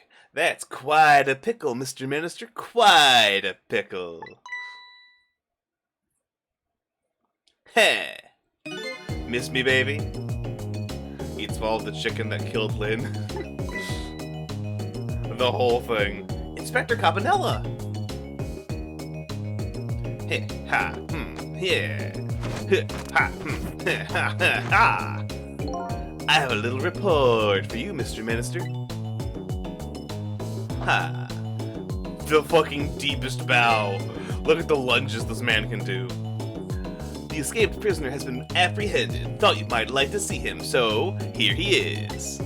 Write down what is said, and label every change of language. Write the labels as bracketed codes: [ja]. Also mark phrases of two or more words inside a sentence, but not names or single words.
[en] That's quite a pickle, Mr. Minister. Quite a pickle. Heh. Miss me, baby? He'd swallowed the chicken that killed Lynn. The whole thing. Inspector Cabanella! Heh, ha, yeah. Heh, ha, ha, ha, ha. I have a little report for you, Mr. Minister. Ha. The fucking deepest bow. Look at the lunges this man can do. The escaped prisoner has been apprehended. Thought you might like to see him, so here he is.